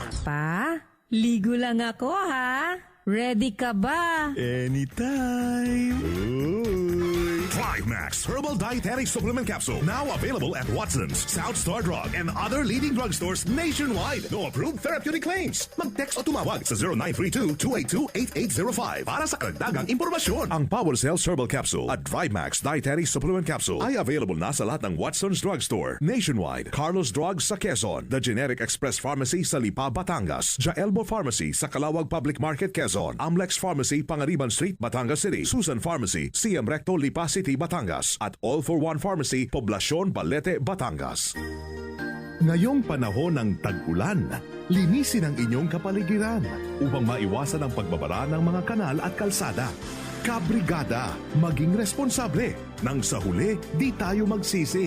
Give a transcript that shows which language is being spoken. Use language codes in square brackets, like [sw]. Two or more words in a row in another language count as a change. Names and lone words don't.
[tl] Pa, ligo lang ako ha. Ready ka ba? [en] Anytime. Drive Max Herbal Dietary Supplement Capsule. Now available at Watson's, South Star Drug, and other leading drugstores nationwide. No approved therapeutic claims. [tl] Mag-text o tumawag sa 0932-282-8805 para sa karagdagang impormasyon. Ang Power Cells Herbal Capsule at Drive Max Dietary Supplement Capsule ay available na sa lahat ng Watson's Drugstore nationwide. Carlos Drugs sa Quezon, The Generic Express Pharmacy sa Lipa, Batangas, Jaelbo Pharmacy sa Calawag Public Market, Quezon, Amlex Pharmacy, Pangariban Street, Batangas City, Susan Pharmacy, CM Recto, Lipa City, Batangas, at All for One Pharmacy, Poblacion, Balete, Batangas. Ngayong panahon ng tag-ulan, linisin ang inyong kapaligiran upang maiwasan ang pagbabara ng mga kanal at kalsada. Kabrigada, maging responsable. Nang sa huli, di tayo magsisi.